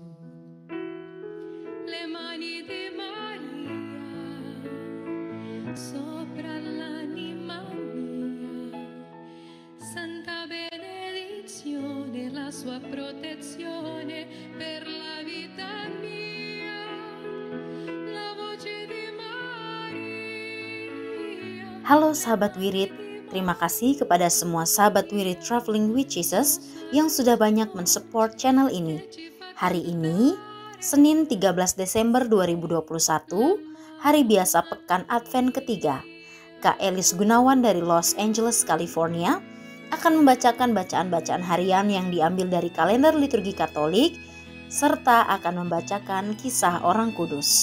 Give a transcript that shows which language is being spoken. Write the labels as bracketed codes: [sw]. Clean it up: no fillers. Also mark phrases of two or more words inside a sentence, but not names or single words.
[it] Le mani di Maria sopra l'anima mia, santa benedizione, la sua protezione per la vita mia. La voce di Maria. [id] Halo sahabat Wirid, terima kasih kepada semua sahabat Wirid Traveling with Jesus yang sudah banyak mensupport channel ini. Hari ini, Senin 13 Desember 2021, hari biasa pekan Advent ketiga. Kak Elis Gunawan dari Los Angeles, California akan membacakan bacaan-bacaan harian yang diambil dari kalender liturgi Katolik serta akan membacakan kisah orang kudus.